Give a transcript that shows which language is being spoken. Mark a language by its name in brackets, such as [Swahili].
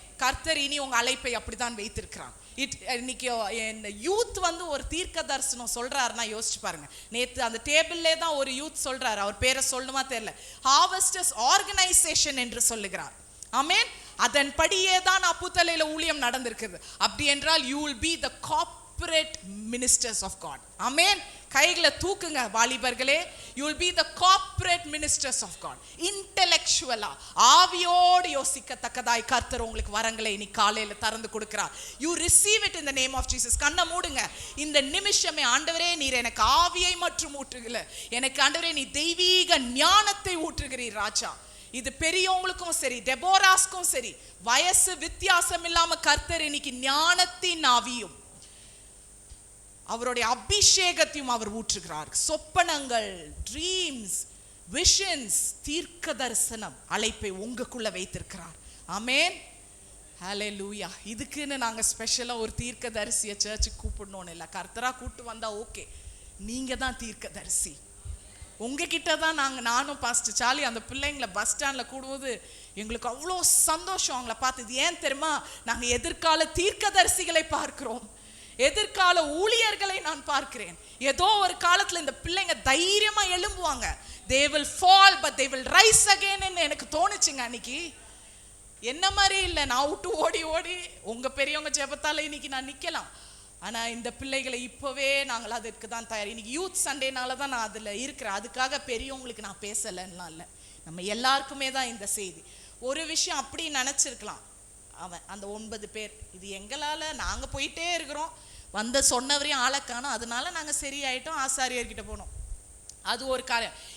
[Tamil] கர்த்தர் இனி உங்கள் அழைப்பை அப்படித்தான் வைத்திருக்கிறான். இன்னைக்கு யூத் வந்து ஒரு தீர்க்க தரிசனம் சொல்றாருன்னா யோசிச்சு பாருங்க. நேற்று அந்த டேபிள்லே தான் ஒரு யூத் சொல்றாரு, அவர் பேரை சொல்லணுமா தெரியல, ஹார்வெஸ்டர்ஸ் ஆர்கனைசேஷன் என்று சொல்லுகிறார். ஆமேன். அதன்படியே தான் அப்புத்தலையில ஊழியம் நடந்திருக்குது. அப்படி என்றால் [English] you will be the corporate ministers of God. [Tamil] ஆமேன். கைகளை தூக்குங்க வாலிபர்களே. [English] you will be the corporate ministers of God. [Tamil] இன்டெலெக்சுவலா ஆவியோடு யோசிக்கத்தக்கதாய் கர்த்தர் உங்களுக்கு வரங்களை இன்னைக்கு காலையில திறந்து கொடுக்கிறார். [English] you receive it in the name of Jesus. [Tamil] கண்ணை மூடுங்க. இந்த நிமிஷமே ஆண்டவரே நீர் எனக்கு ஆவியை மற்றும் ஊற்றுகிறீர், எனக்கு ஆண்டவரே நீ தெய்வீக ஞானத்தை ஊற்றுகிறீர் ராஜா. இது பெரியவங்களுக்கும் சரி, டெபோராஸ்க்கும் சரி, வயசு வித்தியாசம் இல்லாம கர்த்தர் இன்னைக்கு ஞானத்தின் ஆவியும் அவருடைய அபிஷேகத்தையும் அவர் ஊற்றுகிறார். சொப்பனங்கள், ட்ரீம்ஸ், விஷன்ஸ், தீர்க்க தரிசனம் அழைப்பை உங்களுக்குள்ள வைத்திருக்கிறார். ஆமேன். ஹல்லேலூயா. இதுக்குன்னு நாங்கள் ஸ்பெஷலாக ஒரு தீர்க்க தரிசியை சர்ச்சுக்கு கூப்பிடணும்னு இல்லை, கர்த்தராக கூப்பிட்டு வந்தால் ஓகே. நீங்கள் தான் தீர்க்க தரிசி. உங்ககிட்ட தான் நானும் பாஸ்டர் சார்லி அந்த பிள்ளைங்களை பஸ் ஸ்டாண்டில் கூடும்போது எங்களுக்கு அவ்வளோ சந்தோஷம் அவங்கள பார்த்து. இது ஏன் தெரியுமா? நாங்கள் எதிர்கால தீர்க்கதரிசிகளை பார்க்கிறோம், எதிர்கால ஊழியர்களை நான் பார்க்கிறேன். ஏதோ ஒரு காலத்தில் இந்த பிள்ளைங்க தைரியமா எழும்புவாங்க. [English] they will fall but they will rise again [Tamil] ன்னு எனக்கு தோணுச்சுங்க அன்னைக்கு. என்ன மாதிரி இல்லை, நான் விட்டு ஓடி உங்க பெரியவங்க ஜெபத்தால இன்னைக்கு நான் நிக்கலாம். ஆனால் இந்த பிள்ளைகளை இப்போவே நாங்கள் அதற்கு தான் தயார். இன்னைக்கு யூத் சண்டேனால தான் நான் அதில் இருக்கிறேன். அதுக்காக பெரியவங்களுக்கு நான் பேசலைன்னா இல்லை, நம்ம எல்லாருக்குமே தான் இந்த செய்தி. ஒரு விஷயம் அப்படி நினச்சிருக்கலாம், அவன் அந்த 9 பேர் இது எங்களால் நாங்கள் போயிட்டே இருக்கிறோம், வந்த சொன்னவரையும் ஆளக்கானோம், அதனால நாங்கள் சரியாயிட்டோம், ஆசாரியர்கிட்ட போனோம். அது ஒரு காரியம்.